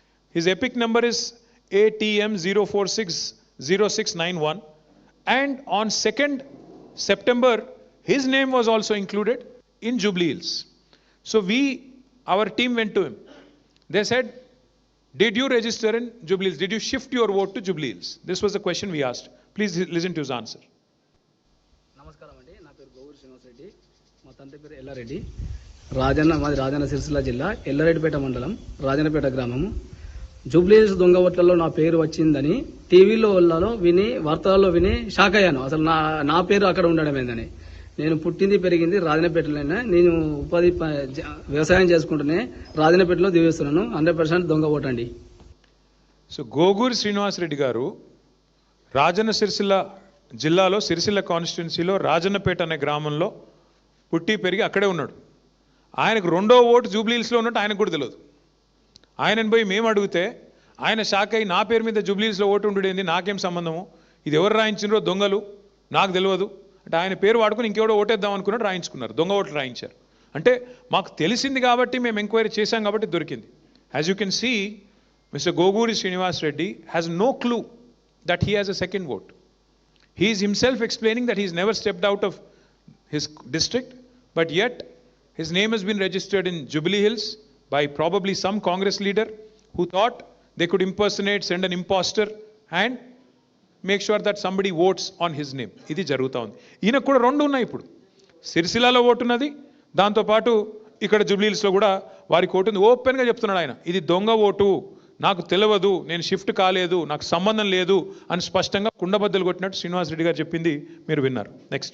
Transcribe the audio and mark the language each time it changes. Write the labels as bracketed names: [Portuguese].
[English] His epic number is ATM 0460691, and on 2nd September his name was also included in Jubilee Hills. So our team went to him. They said, did you register in Jubilee Hills? Did you shift your vote to Jubilee Hills? This was the question we asked. Please listen to his answer. [Telugu] నమస్కారం అండి, నా పేరు గోగురు శ్రీనివాస్ రెడ్డి, మా తండ్రి పేరు ఎల్లారెడ్డి. మాది రాజన్న సిరిసిల్ల జిల్లా ఎల్లారెడ్డిపేట మండలం రాజన్నపేట గ్రామము. జూబ్లీ హిల్స్ దొంగ ఓట్లలో నా పేరు వచ్చిందని టీవీలో విని వార్తల్లో విని షాక్ అయ్యాను. అసలు నా పేరు అక్కడ ఉండడం ఏందని. నేను పుట్టింది పెరిగింది రాజన్నపేటలోనే. నేను వ్యవసాయం చేసుకుంటూనే రాజన్నపేటలో దివేస్తున్నాను. 100% దొంగ ఓటండి. సో గోగూరి శ్రీనివాస్ రెడ్డి గారు రాజన్న సిరిసిల్ల జిల్లాలో సిరిసిల్ల కాన్స్టిట్యున్సీలో రాజన్నపేట అనే గ్రామంలో పుట్టి పెరిగి అక్కడే ఉన్నాడు. ఆయనకు రెండో ఓటు జూబ్లీ హిల్స్లో ఉన్నట్టు ఆయనకు కూడా తెలియదు. ఆయనను పోయి మేము అడిగితే ఆయన షాక్ అయ్యి, నా పేరు మీద జూబ్లీ హిల్స్లో ఓటు ఉండేది, నాకేం సంబంధము, ఇది ఎవరు రాయించినరో దొంగలు, నాకు తెలియదు అంటే ఆయన పేరు వాడుకుని ఇంకెవడో ఓటేద్దాం అనుకున్నట్టు రాయించుకున్నారు, దొంగ ఓట్లు రాయించారు. అంటే మాకు తెలిసింది కాబట్టి మేము ఎంక్వైరీ చేశాం కాబట్టి దొరికింది. [English] As you can see, mister Goguri Srinivas Reddy has no clue that he has a second vote. He is himself explaining that he has never stepped out of his district, but yet his name has been registered in Jubilee Hills by probably some Congress leader who thought they could impersonate, send an imposter and make sure that somebody votes on his name. [Telugu] ఇది జరుగుతూ ఉంది. ఈయనకు కూడా రెండు ఉన్నాయి. ఇప్పుడు సిరిసిల్లాలో vote ఉన్నది, దాంతోపాటు ఇక్కడ జూబ్లీ హిల్స్లో కూడా వారికి ఓటు ఉంది. ఓపెన్గా చెప్తున్నాడు ఆయన, ఇది దొంగ ఓటు, నాకు తెలియదు, నేను షిఫ్ట్ కాలేదు, నాకు సంబంధం లేదు అని స్పష్టంగా కుండబద్దలు కొట్టినట్టు శ్రీనివాస్ రెడ్డి గారు చెప్పింది మీరు విన్నారు. నెక్స్ట్.